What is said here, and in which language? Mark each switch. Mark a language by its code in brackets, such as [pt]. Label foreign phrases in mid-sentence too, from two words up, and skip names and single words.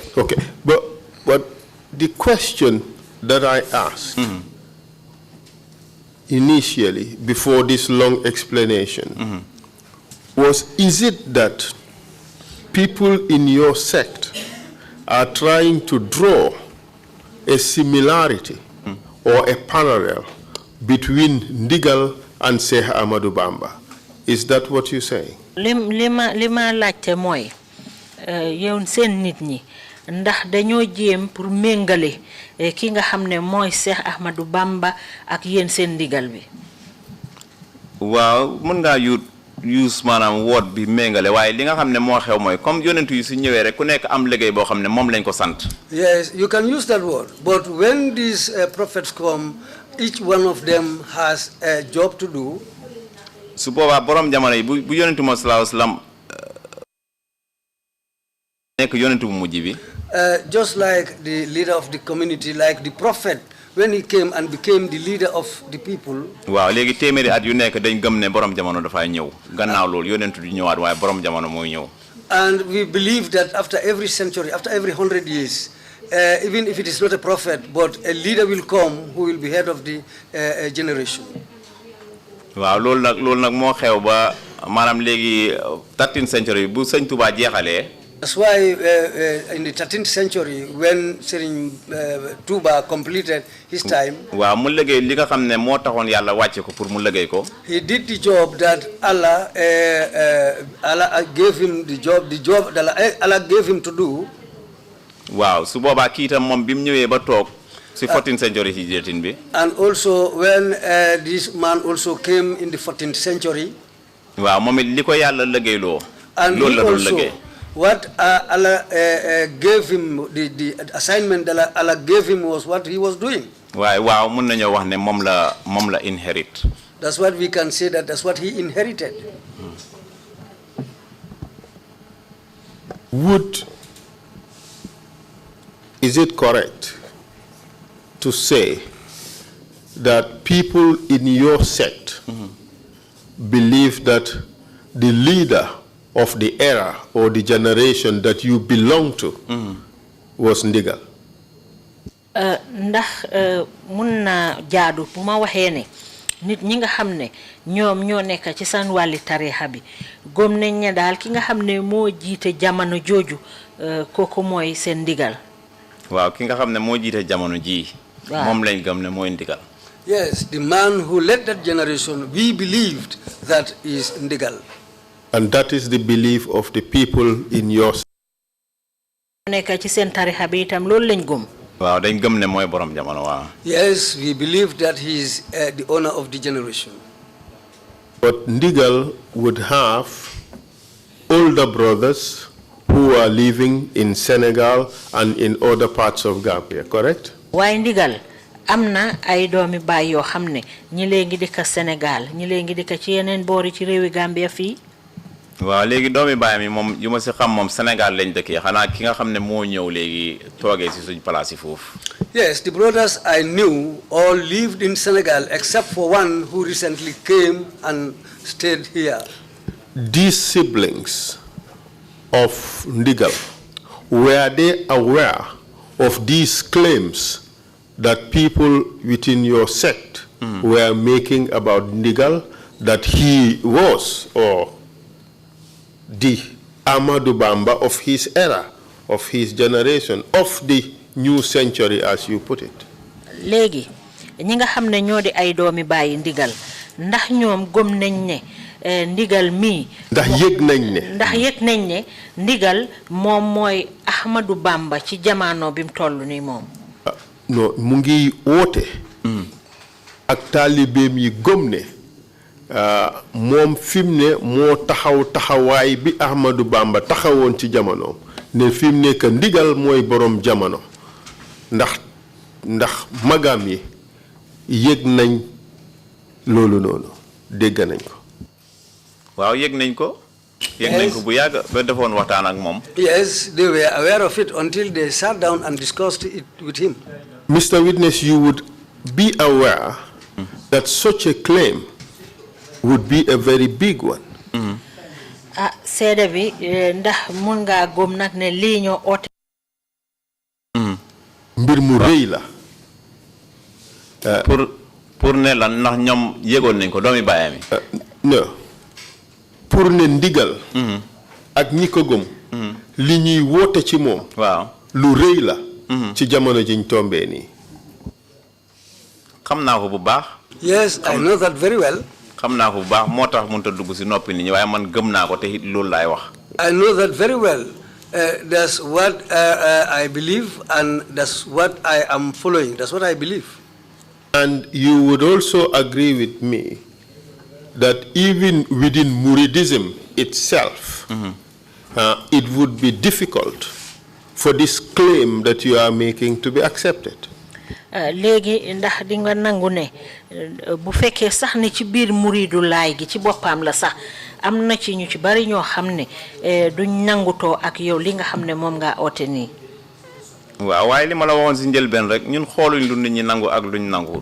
[en] Okay, but the question that I asked initially, before this long explanation, was, is it that people in your sect are trying to draw a similarity or a parallel between Ndigal and Sheikh Ahmadou Bamba? Is that what you're saying? [wo] Lima laajte mooy yow seen nit ñi ndax dañoo jéem pour méngale ki nga xam ne mooy Cheikh Ahmadou Bamba ak yéen seen ndigal bi. waaw mën ngaa use maanaam word bi méngale waaye li nga xam ne moo xew mooy comme yonentu yi su ñëwee rek ku nekk am liggéey boo xam ne moom lañ ko sant. [en] Yes, you can use that word, but when these prophets come, each one of them has a job to do. [wo] su boobaa borom jamono yi bu yonentu mo [ar] صلى الله عليه وسلم [wo] nekk yonentu bu mujj bi. [en] Just like the leader of the community, like the prophet, when he came and became the leader of the people. [wo] waaw léegi téeméeri at yu nekk dañ gëm ne borom jamono dafay ñëw gannaaw loolu yonentu du ñëwaat waaye borom jamono mooy ñëw. [en] And we believe that after every century, after every 100 years, even if it is not a prophet, but a leader will come who will be head of the generation. [wo] waaw loolu nag moo xew ba maanaam léegi [en] 13th century [wo] bu Sëñ Tuubaa jeexalee. [en] That's why in the 13th century, when Serigne Touba completed his time, [wo] waaw mu liggéey li nga xam ne moo taxoon yàlla wàcce ko pour mu liggéey ko. [en] he did the job that Allah gave him that Allah gave him to do. [wo] waaw su boobaa kii itam moom bi mu ñëwee ba toog si [en] 14th century [wo] hijratin bi. [en] And also when this man also came in the 14th century. [wo] waaw moom it li ko yàlla liggéeyloo. [en] And he also, what Allah gave him, the assignment that Allah gave him was what he was doing. [wo] waaw mën nañoo wax ne moom la inherit. [en] That's what we can say, that's what he inherited. Is it correct to say that people in your sect believe that the leader of the era or the generation that you belong to was Ndigal? [wo] Ndax mun na jaadu bu ma waxee ne nit ñi nga xam ne ñoom ñoo nekk ci seen wàlli tariixa bi gëm nañ ne daal ki nga xam ne moo jiite jamono jooju kooku mooy seen Ndigal. waaw ki nga xam ne moo jiite jamono ji moom lañ gëm ne mooy Ndigal. [en] Yes, the man who led that generation, we believed that is Ndigal. And that is the belief of the people in your sect. [wo] nekk ci seen tariixa bi itam loolu lañ gëm. waaw dañ gëm ne mooy borom jamono waaw. [en] Yes, we believe that he is the owner of the generation. But Ndigal would have older brothers who are living in Senegal and in other parts of Gambia, correct? [wo] waaye Ndigal amna ay doomi baay yoo xam ne ñi léegi dëkk Sénégal ñi léegi dëkk ci yeneen boori ci réewi Gambia fii. waaw léegi doomi baay mi moom yu ma si xam moom Sénégal lañ dëkkee xanaa ki nga xam ne moo ñëw léegi toogee si suñ place yi foofu. [en] Yes, the brothers I knew all lived in Senegal except for one who recently came and stayed here. these siblings of Ndigal, were they aware of these claims that people within your sect were making about Ndigal, that he was or the Amadou Bamba of his era, of his generation, of the new century, as you put it? [wo] Legi, ñi nga xamne ñoo di ay doomi bàyyi Ndigal ndax ñoom gëm nañ ne Ndigal mi ndax yëg nañ ne Ndigal moom mooy Ahmadou Bamba ci jamono bi mu toll nii moom. Non mu ngi woote ak taalibeem yi gëm ne moom fi mu ne moo taxawaay bi Ahmadou Bamba taxawoon ci jamono ne fi mu ne que Ndigal mooy borom jamono ndax magam yi yëg nañ loolu noonu dégg nañ ko. waaw yëg nañ ko. yëg nañ ko bu yàgg ba defoon waxtaan ak moom. [en] Yes, they were aware of it until they sat down and discussed it with him. Mr. Witness, you would be aware that such a claim would be a very big one. [wo] Seede bi ndax mun ngaa gëm nag ne lii ñoo oote. mbir mu rëy la. pour ne lan ndax ñoom yëgoon nañ ko doomi baayam yi. non pour ne Ndigal. ak ñi ko gëm. li ñuy woote ci moom. waaw lu rëy la. ci jamono jiñ tombee nii. xam naa ko bu baax. [en] Yes, I know that very well. [wo] xam naa ko bu baax moo tax mënut a dugg si noppi nit ñi waaye man gëm naa ko te it loolu laay wax. [en] I know that very well. That's what I believe, and that's what I am following. That's what I believe. And you would also agree with me that even within Muridism itself, it would be difficult for this claim that you are making to be accepted. [wo] Léegi ndax di nga nangu ne bu fekkee sax ne ci biir muridu laay gi ci boppam la sax am na ci ñu ci bari ñoo xam ne duñ nangutoo ak yow li nga xam ne moom ngaa oote nii. waaw waaye li ma la waxoon si njëlbeen rek ñun xooluñ lu nit ñi nangu ak luñ nangu.